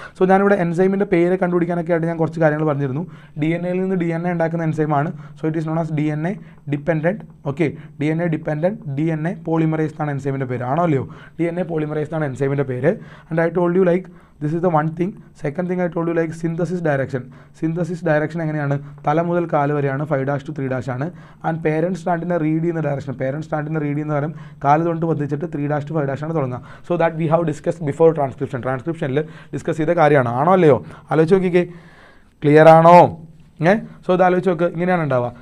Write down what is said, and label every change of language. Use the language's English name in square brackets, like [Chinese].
[Malayalam] So ഞാനിവിടെ എൻസൈമിൻ്റെ പേര് കണ്ടുപിടിക്കാനൊക്കെ ആയിട്ട് ഞാൻ കുറച്ച് കാര്യങ്ങൾ പറഞ്ഞിരുന്നു. DNA നിന്ന് DNA ഉണ്ടാക്കുന്ന എൻസൈമാണ്. [English] So it is known as DNA dependent. [Malayalam] Okay, DNA dependent DNA polymerase എന്നാണ് എൻസൈമിൻ്റെ പേര്. ആണോ അല്ലയോ? DNA പോളിമറേസ് എന്നാണ് എൻസൈമിൻ്റെ പേര്. [English] And I told you like this is the one thing. Second thing I told you like synthesis direction എങ്ങനെയാണ്? [Malayalam] തല മുതൽ കാല് വരെയാണ്. 5' to 3' ആണ്. ആൻഡ് പേരൻറ്റ് സ്റ്റാൻഡിനെ റീഡ് ചെയ്യുന്ന ഡയറക്ഷൻ, കാലം കാല് തൊട്ട് പതിച്ചിട്ട് 3' to 5' ആണ് തുടങ്ങുക. [English] So that we have discuss before ട്രാൻസ്ക്രിപ്ഷനിൽ discuss ചെയ്ത കാര്യമാണ്. [Malayalam] ആണോ അല്ലയോ? ആലോചിച്ച് നോക്കിക്കേ. ക്ലിയർ ആണോ? സോ ഇത് ആലോചിച്ച് നോക്ക്. ഇങ്ങനെയാണ് ഉണ്ടാവുക.